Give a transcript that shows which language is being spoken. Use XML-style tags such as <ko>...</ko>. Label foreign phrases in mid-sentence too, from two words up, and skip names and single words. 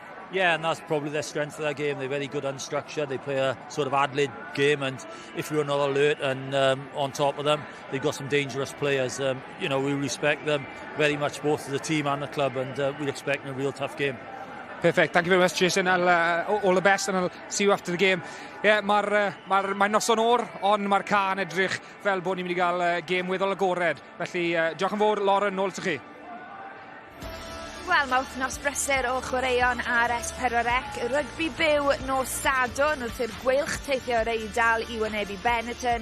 <en>Yeah, and that's probably their strength of their game. They're very good unstructured. They play a sort of ad-lib game, and if you're not alert and on top of them, they've got some dangerous players. We respect them very much, both as a team and the club, and we're expecting a real tough game. Perfect, thank you very much Jason, all the best and I'll see you after the game. Yeah,</en> <cy>mae'n noson o'r, ond mae'r ca'n edrych fel bod ni'n mynd I gael game weddol agored. Felly, diolch yn fawr, Lauren, nôl to chi. Wel, mae wythnos brysur o chwaraeon ar S4C. Rygbi byw nos Sadwrn wrth i'r gweilch teithio'r Eidal I wynebu Benetton.</cy>